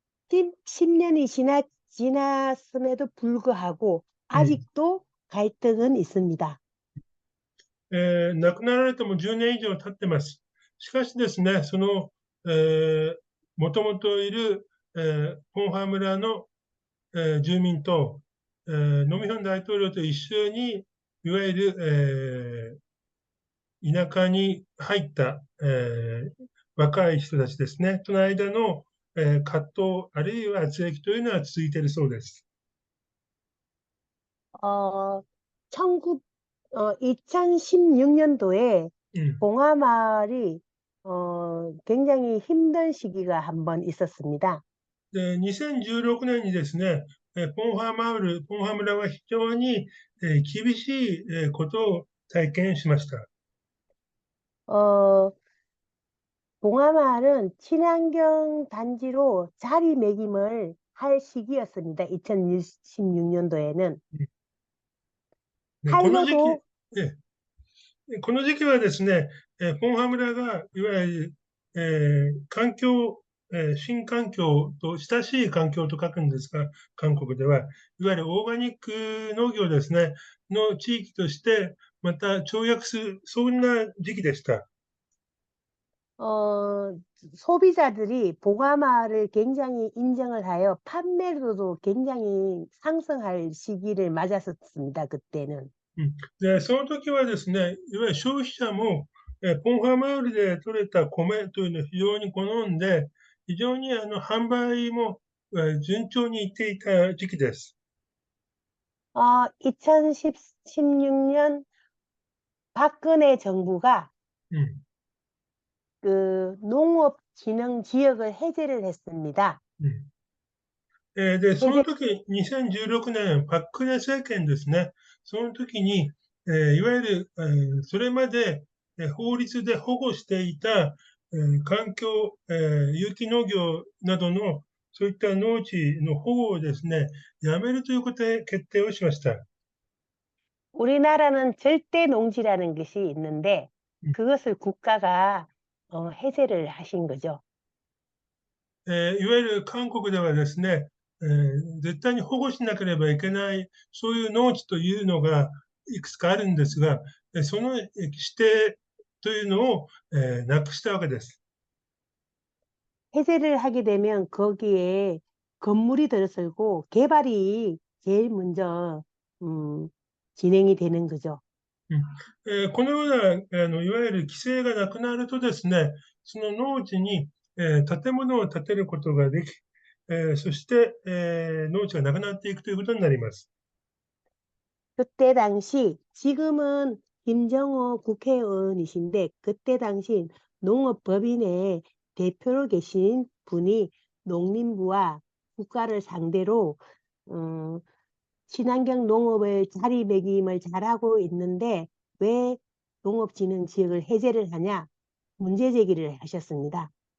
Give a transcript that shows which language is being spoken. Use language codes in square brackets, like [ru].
[ko] 10년이 지났음에도 불구하고 うん。 아직도 갈등은 있습니다. [ja] 亡くなられても10年以上経ってます。しかしですね、その、もともといる、ポンハ村の、住民と、ノミヒョン大統領と一緒に、いわゆる、田舎に入った、若い人たちですね、との間の、葛藤、あるいは圧力というのは続いているそうです。 [ko] 어, 2016년도에 うん。 봉하마을이 굉장히 힘든 시기가 한번 있었습니다. [ja] で、2016年にですね、ポンハ村は非常に厳しいことを体験しました。 [ko] 어, 봉하마을은 친환경 단지로 자리매김을 할 시기였습니다. 2016년도에는. [ja] で、この時期、 한로도 えこの時期はですね、ポンハ村がいわゆる、環境、新環境と親しい環境と書くんですが、韓国では、いわゆるオーガニック農業ですね、の地域として、また跳躍する、そんな時期でした。 [ko] 어, 소비자들이 봉하마을을 굉장히 인정을 하여 판매로도 굉장히 상승할 시기를 맞았었습니다. 그때는. うん。 [ja] で、その時はですね、いわゆる消費者も、ポンハマールで取れた米というのを非常に好んで、非常に販売も、順調にいっていた時期です。 [ko] 2016년 박근혜 정부가 うん。 그 농업진흥지역을 해제를 했습니다. [ja] うん。で、その [ko] 해제, [ja] 時、2016年、パククネ政権ですね。その時に、いわゆる、それまで、法律で保護していた、環境、有機農業などの、そういった農地の保護をですね、やめるということで決定をしました。 [ko] 우리나라는 절대 농지라는 것이 있는데 그것을 국가가 해제를 하신 거죠. [ja] いわゆる韓国ではですね、絶対に保護しなければいけない、そういう農地というのがいくつかあるんですが、その指定というのを、なくしたわけです。 [ko] 해제를 하게 되면 거기에 건물이 들어서고 개발이 제일 먼저 음, 진행이 되는 거죠. [ja] うんこのようないわゆる規制がなくなるとですね、その農地に、建物を建てることができ、そして、農地がなくなっていくということになります。 [ko] 그때 당시 지금은 김정호 국회의원이신데 그때 당시 농업법인의 대표로 계신 분이 농림부와 국가를 상대로 어, 친환경 농업을 자리매김을 잘하고 있는데 왜 농업진흥지역을 해제를 하냐 문제 제기를 하셨습니다.